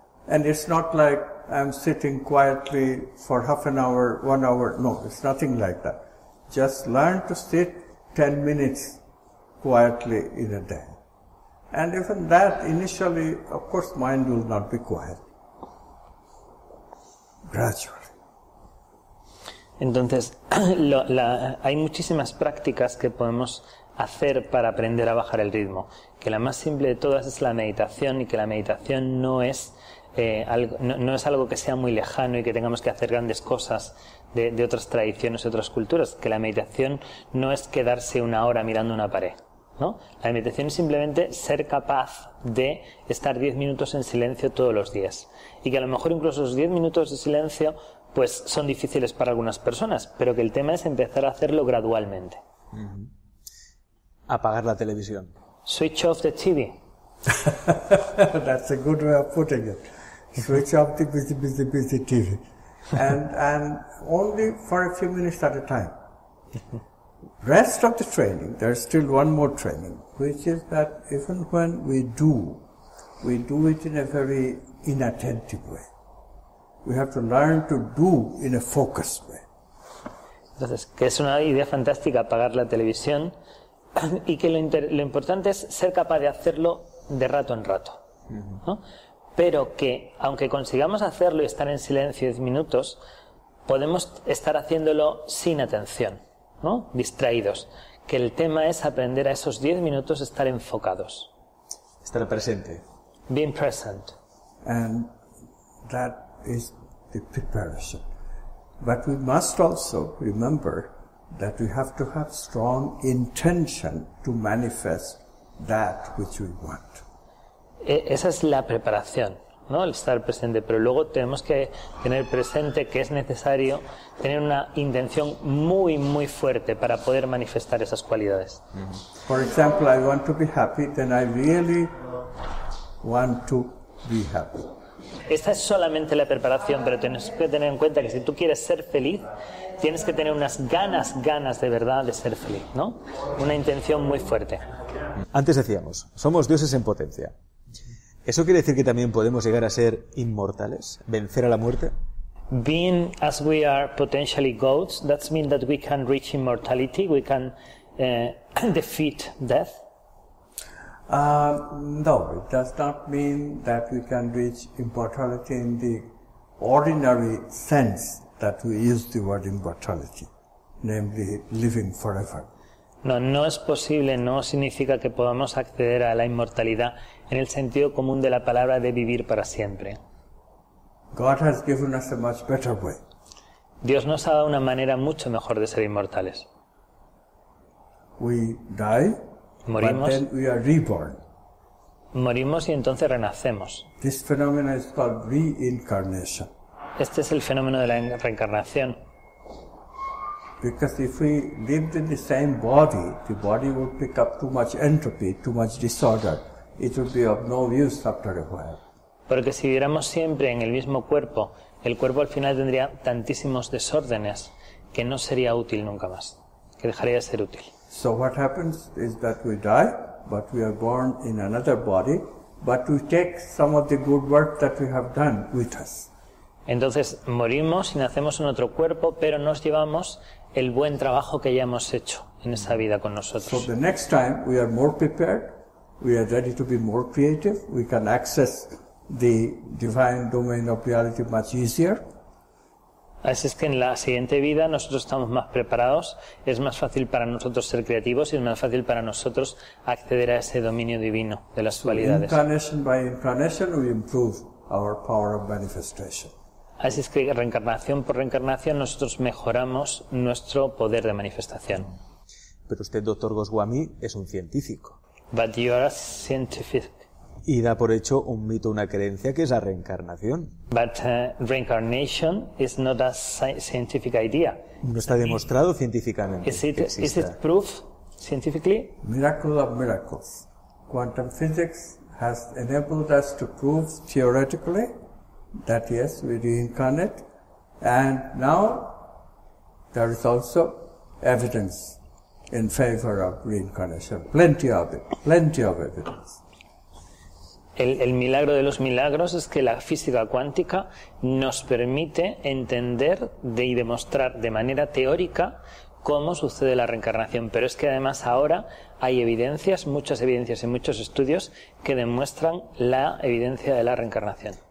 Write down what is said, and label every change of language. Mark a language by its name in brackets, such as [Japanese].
[English] And it's not like I'm sitting quietly for half an hour, 1 hour. No, it's nothing like that. Just learn to sit 10 minutes quietly in a day. And even that, initially, of course, mind will not be quiet. Gradually. [Spanish] Entonces, hay muchísimas prácticas que podemos hacer para aprender a bajar el ritmo. Que la más simple de todas es la meditación, y que la meditación no es algo que sea muy lejano y que tengamos que hacer grandes cosas de otras tradiciones, de otras culturas. Que la meditación no es quedarse 1 hora mirando una pared, ¿no? La meditación es simplemente ser capaz de estar 10 minutos en silencio todos los días. Y que a lo mejor incluso esos 10 minutos de silencio pues son difíciles para algunas personas, pero que el tema es empezar a hacerlo gradualmente. Apagar la televisión. [English] Switch off the TV. That's a good way of putting it. Switch off the busy TV. And only for a few minutes at a time. Rest of the training, there's still one more training, which is that even when we do it in a very inattentive way. We have to learn to do in a focused way. [Spanish] Entonces, que es una idea fantástica apagar la televisión y que lo importante es ser capaz de hacerlo de rato en rato, ¿no? Pero que, aunque consigamos hacerlo y estar en silencio 10 minutos, podemos estar haciéndolo sin atención, ¿no? Distraídos. Que el tema es aprender a esos 10 minutos estar enfocados. Estar presente. [English] Being present. And that is the preparation. But we must also remember that we have to have strong intention to manifest that which we want. [Spanish] Esa es la preparación, ¿no? El estar presente, pero luego tenemos que tener presente que es necesario tener una intención muy, muy fuerte para poder manifestar esas cualidades. [English] For example, I want to be happy, then I really want to be happy. [Spanish] Esta es solamente la preparación, pero tienes que tener en cuenta que si tú quieres ser feliz, tienes que tener unas ganas de verdad de ser feliz, ¿no? Una intención muy fuerte. Antes decíamos, somos dioses en potencia. ¿Eso quiere decir que también podemos llegar a ser inmortales? ¿Vencer a la muerte? [English] Being as we are potentially gods, that means that we can reach immortality, we can defeat death. No, it does not mean that we can reach immortality in the ordinary sense that we use the word immortality, namely living forever. [Spanish] No es posible, no significa que podamos acceder a la inmortalidad en el sentido común de la palabra de vivir para siempre. [English] God has given us a much better way. [Spanish] Dios nos ha dado una manera mucho mejor de ser inmortales. [English] We die, [Spanish] Morimos. [English] but then we are reborn. [Spanish] Morimos y entonces renacemos. [English] This phenomenon is called reincarnation. [Spanish] Este es el fenómeno de la reencarnación. [English] Because if we lived in the same the body would pick up too much entropy, too much disorder. It would be of no use after a while. [Spanish] Porque si viviéramos siempre en el mismo cuerpo, el cuerpo al final tendría tantísimos desórdenes que no sería útil nunca más, que dejaría de ser útil. [English] So what happens is that we die, but we are born in another body, but we take some of the good work that we have done with us. [Spanish] Entonces morimos y nacemos en otro cuerpo, pero nos llevamos el buen trabajo que ya hemos hecho en esa vida con nosotros. [English] So the next time we are more prepared, we are ready to be more creative, we can access the divine domain of reality much easier. [Spanish] Así es que en la siguiente vida nosotros estamos más preparados, es más fácil para nosotros ser creativos y es más fácil para nosotros acceder a ese dominio divino de las cualidades. [English] Incarnation by incarnation we improve our power of manifestation. [Spanish] Así es que reencarnación por reencarnación nosotros mejoramos nuestro poder de manifestación. Pero usted, doctor Goswami, es un científico. [English] But you are a scientific. [Spanish] Y da por hecho un mito, una creencia que es la reencarnación. [English] But reincarnation is not a scientific idea. [Spanish] No está demostrado científicamente. [English] Is it proof scientifically? Miracle of miracles. Quantum physics has enabled us to prove theoretically that yes, we reincarnate, and now there is also evidence in favor of reincarnation. Plenty of it, plenty of evidence. [Spanish] El milagro de los milagros es que la física cuántica nos permite entender y demostrar de manera teórica cómo sucede la reencarnación, pero es que además ahora hay evidencias, muchas evidencias y muchos estudios que demuestran la evidencia de la reencarnación.